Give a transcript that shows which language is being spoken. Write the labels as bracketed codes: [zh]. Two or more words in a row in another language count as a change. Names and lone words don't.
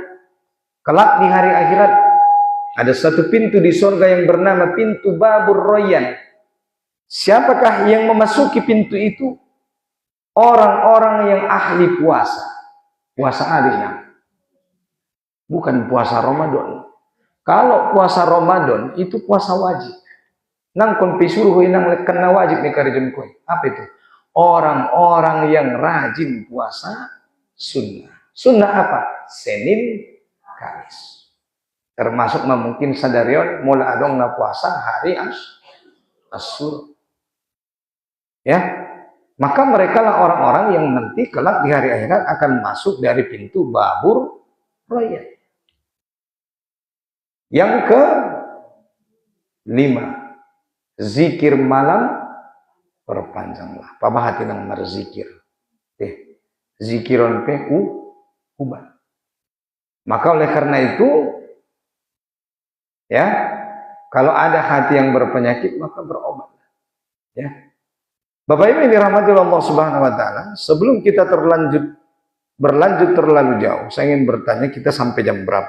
[id] Kelak di hari akhirat ada satu pintu di surga yang bernama pintu babur royan. Siapakah yang memasuki pintu itu? Orang-orang yang ahli puasa. Puasa adanya. Bukan puasa Ramadan. Kalau puasa Ramadan itu puasa wajib. [btm] Nang kon pisuruh inang kena wajib nih karejun koi. [id] Apa itu? Orang-orang yang rajin puasa sunnah. Sunnah apa? Senin, Kamis. Termasuk mungkin [btm] sadarion mula adong na [id] puasa hari Asyura. Ya. Maka mereka lah orang-orang yang nanti kelak di hari akhirat akan masuk dari pintu babur royan. Yang ke-5, zikir malam perpanjanglah. [btm] Pabahati nang marzikir. zikiron pe ubat. [id] Maka oleh karena itu, ya, kalau ada hati yang berpenyakit maka berobat. Ya. Bapak Ibu yang dirahmati Allah Subhanahu wa taala, sebelum kita berlanjut terlalu jauh, saya ingin bertanya kita sampai jam berapa?